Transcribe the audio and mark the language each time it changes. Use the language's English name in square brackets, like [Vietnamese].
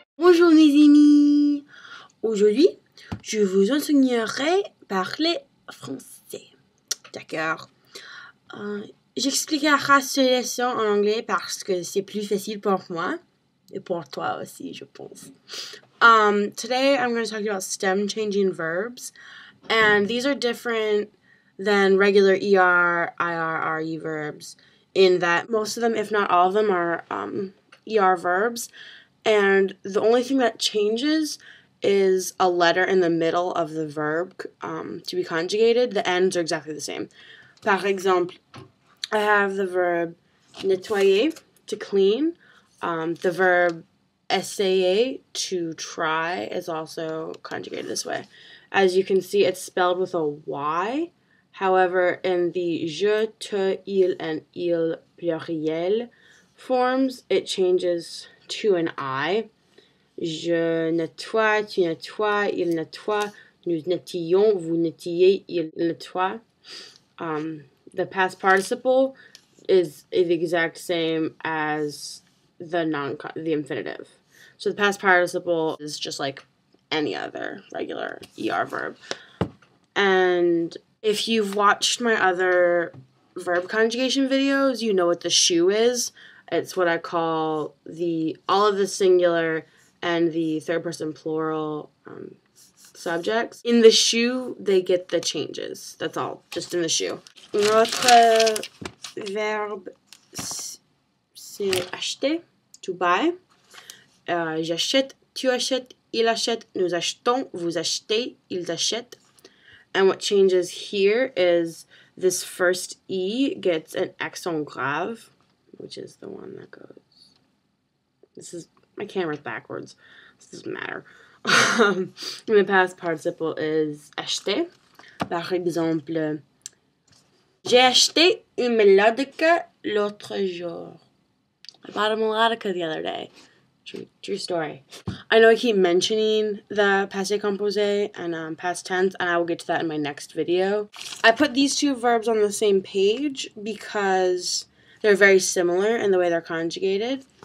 [French] Aujourd'hui, je vous enseignerai parler français. D'accord. J'expliquerai cette leçon en anglais parce que c'est plus facile pour moi et pour toi aussi, je pense. [English] Today I'm going to talk about stem changing verbs, and these are different than regular ER, IR, RE verbs in that most of them, if not all of them, are ER verbs, and the only thing that changes is a letter in the middle of the verb to be conjugated. The ends are exactly the same. [French] Par exemple, [English] I have the verb nettoyer, to clean. The verb essayer, to try, is also conjugated this way. As you can see, it's spelled with a Y. However, in the je, te, il, and il pluriel forms, it changes to an I. [French] Je nettoie, tu nettoies, il nettoie, nous nettoyons, vous nettoyez, il nettoie. [English] The past participle is the exact same as the infinitive. So the past participle is just like any other regular ER verb. And if you've watched my other verb conjugation videos, you know what the shoe is. It's what I call all of the singular and the third person plural subjects. In the shoe, they get the changes. That's all, just in the shoe. [French] Notre verbe, c'est acheter, [English] to buy. [French] J'achète, tu achètes, il achète, nous achetons, vous achetez, ils achètent. [English] And what changes here is this first E gets an accent grave, which is the one that goes. I can't write backwards. This doesn't matter. And the past participle is acheter. [French] Par exemple, j'ai acheté une mélodica l'autre jour. [English] I bought a melodica the other day. True story. I know I keep mentioning the passé composé and past tense, and I will get to that in my next video. I put these two verbs on the same page because they're very similar in the way they're conjugated.